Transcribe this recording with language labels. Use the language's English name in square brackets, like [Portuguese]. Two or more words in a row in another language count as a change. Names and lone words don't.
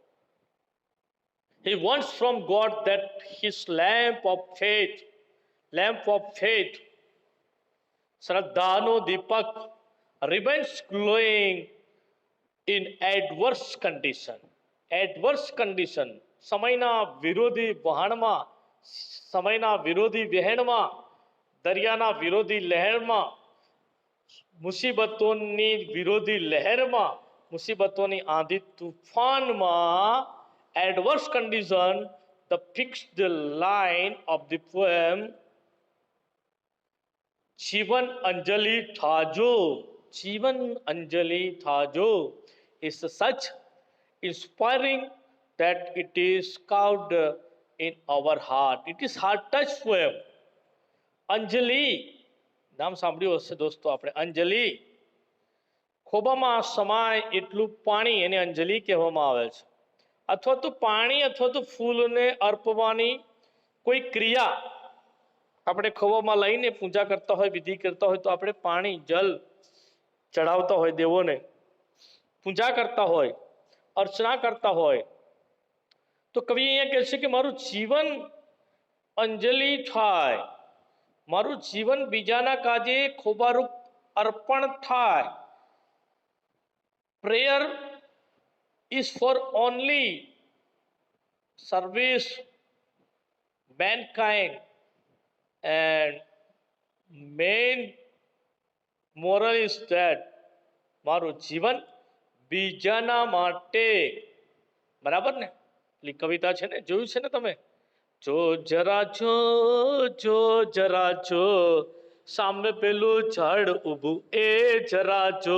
[English] He wants from God that his lamp of faith, [Gujarati] શ્રદ્ધાનો દીપક, [English] remains glowing in adverse condition. Adverse condition, [Gujarati] સમયના વિરોધી વહાણમાં, સમયના વિરોધી વહેણમાં, દરિયાના વિરોધી લહેરમાં, મુસીબતોની વિરોધી લહેરમાં, મુસીબતોની આંધી તૂફાનમાં, [English] adverse condition, the fixed line of the poem Jivan Anjali Thajo, Jivan Anjali Thajo is such inspiring that it is carved in our heart. It is heart touch poem. [Gujarati] અંજલિ નામ સાંભળ્યું હશે દોસ્તો આપણે. અંજલિ ખોબામાં સમાય એટલું પાણી એને અંજલિ કહેવામાં આવે છે. અથવા તો પાણી અથવા તો ફૂલને અર્પવાની કોઈ ક્રિયા આપણે ખોબામાં લઈને પૂજા કરતા હોય, વિધિ કરતા હોય, તો આપણે પાણી જલ ચડાવતા હોય, દેવોને પૂજા કરતા હોય, અર્ચના કરતા હોય. તો કવિ અહીંયા કહે છે કે મારું જીવન અંજલિ થાય, મારું જીવન બીજાના કાજે ખોબારૂપ અર્પણ થાય. [English] પ્રેયર is for only service mankind, and main moral is that [Gujarati] મારું જીવન બીજાના માટે. બરાબર ને? એટલે કવિતા છે ને, જોયું છે ને તમે? જો જરા જો, જો જરા જો, સામે પેલું ઝાડ ઊભું એ જરા જો.